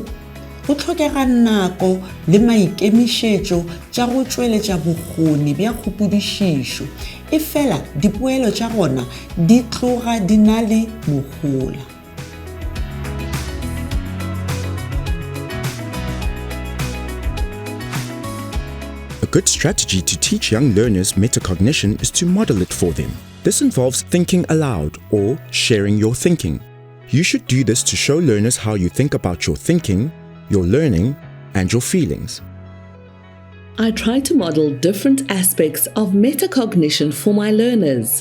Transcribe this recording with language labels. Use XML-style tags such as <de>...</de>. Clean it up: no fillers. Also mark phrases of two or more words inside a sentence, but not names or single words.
<nso>Go tlhokega nako le maikemišetšo tša go tšweletša bokgoni bja kgopodišišo, e fela dipoelo tša gona di tloga di na le mogola.</nso> <en>A good strategy to teach young learners metacognition is to model it for them. This involves thinking aloud or sharing your thinking. You should do this to show learners how you think about your thinking, your learning, and your feelings. I try to model different aspects of metacognition for my learners.</en>